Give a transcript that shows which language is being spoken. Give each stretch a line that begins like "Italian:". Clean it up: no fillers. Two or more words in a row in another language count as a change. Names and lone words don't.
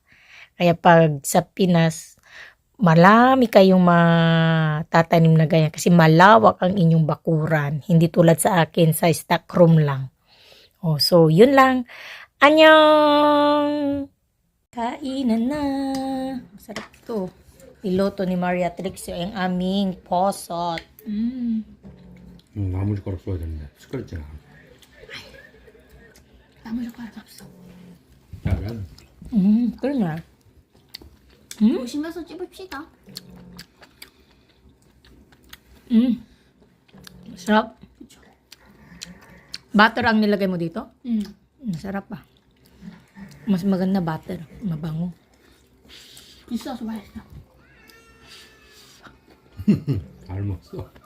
Filipino: Kaya pag sa Pinas, marami kayong matatanim na ganyan kasi malawak ang inyong bakuran. Hindi tulad sa akin sa stock room lang.
English: Oh, so yun lang. Annyeong!
Filipino: Kainan na. Masarap to. Piloto ni Maria Trixie ang aming posot.
Korean: 나무젓가락 써야 되는데 숟가락 있잖아. 나무젓가락 없어. 야, 그러냐. 조심해서 찝읍시다.
Filipino: Sarap. Butter ang nilagay mo dito? Masarap pa. Mas maganda butter. Mabango.
Korean: 있어서 맛있어. 잘 먹었어.